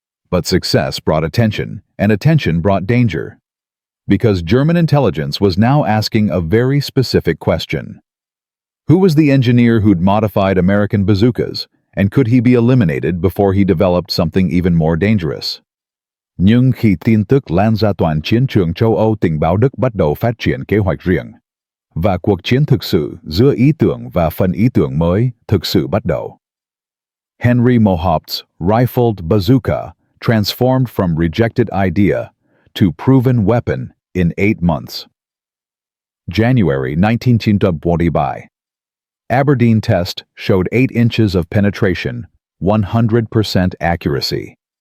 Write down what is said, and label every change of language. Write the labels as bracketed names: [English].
[English] But success brought attention, and attention brought danger. Because German intelligence was now asking a very specific question. Who was the engineer who'd modified American bazookas, and could he be eliminated before he developed something even more dangerous? [Vietnamese] Nhưng khi tin tức lan ra toàn chiến trường châu Âu, tình báo Đức bắt đầu phát triển kế hoạch riêng. Và cuộc chiến thực sự giữa ý tưởng và phần ý tưởng mới thực sự bắt đầu. [English] Henry Mohaupt's rifled bazooka transformed from rejected idea to proven weapon in 8 months. January 1945. Aberdeen test showed 8 inches of penetration, 100% accuracy.